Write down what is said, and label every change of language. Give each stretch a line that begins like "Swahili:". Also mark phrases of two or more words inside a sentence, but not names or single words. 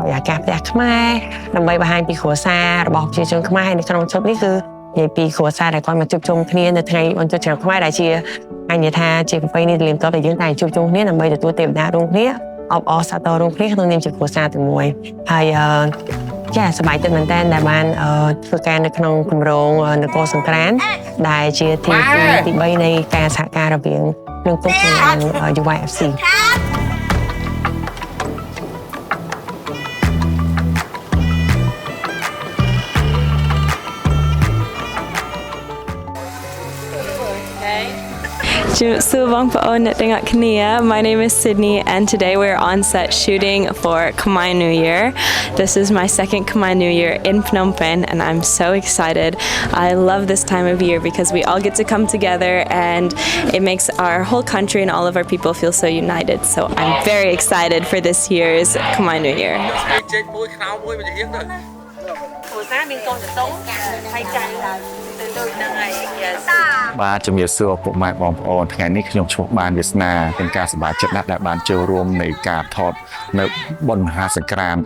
Khmer: រិយាកាសផ្ទះខ្មែរដើម្បីបង្ហាញពីគ្រួសាររបស់ប្រជាជនខ្មែរនៅក្នុងឈុតនេះគឺនិយាយពីគ្រួសារដែលគាត់មកជួបជុំគ្នានៅថ្ងៃបុណ្យចូលឆ្នាំខ្មែរដែលជាអញ្ញាថាជាប្រពៃណីតលៀនតដែលយើងតែជួបជុំគ្នាដើម្បីទទួលទេវតារួមគ្នាអបអរសាទររួមគ្នាក្នុងនាមជាគ្រួសារទាំងមួយហើយចាសប្បាយចិត្តមែនតើដែលបានធ្វើការនៅក្នុងគម្រោងនគរសង្ក្រាន្តដែលជាទី3នៃការសហការរវាងនឹងពុកនិងយុវ FC
English: My name is Sydney and today we're on set shooting for Khmer New Year. This is my second Khmer New Year in Phnom Penh and I'm so excited. I love this time of year because we all get to come together and it makes our whole country and all of our people feel so united. So I'm very excited for this year's Khmer New Year.
Khmer: បាទជំរាបសួរពុកម៉ែបងប្អូនថ្ងៃនេះខ្ញុំឈ្មោះបានវាសនាเป็นការសប្បាយចិត្តណាស់ដែលបានចូលរួមនៃការថតនៅបុណ្យមហាសង្ក្រាន្ត